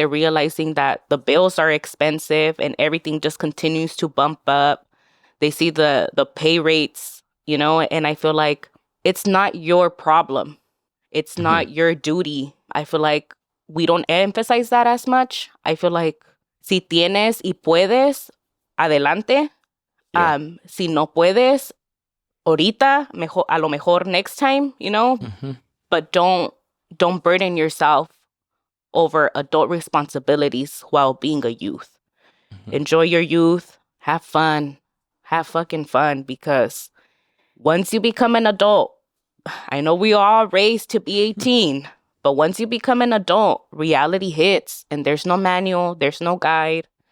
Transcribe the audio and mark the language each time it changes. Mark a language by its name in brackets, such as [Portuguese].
[English] They're realizing that the bills are expensive and everything just continues to bump up. They see the pay rates, you know, and I feel like it's not your problem. It's not your duty. I feel like we don't emphasize that as much. I feel like [Spanish] si tienes y puedes, adelante. Si no puedes, ahorita, a lo mejor [English] next time, but don't burden yourself over adult responsibilities while being a youth. Enjoy your youth, have fun, have fucking fun, because once you become an adult, I know we are raised to be 18, but once you become an adult, reality hits and there's no manual, there's no guide.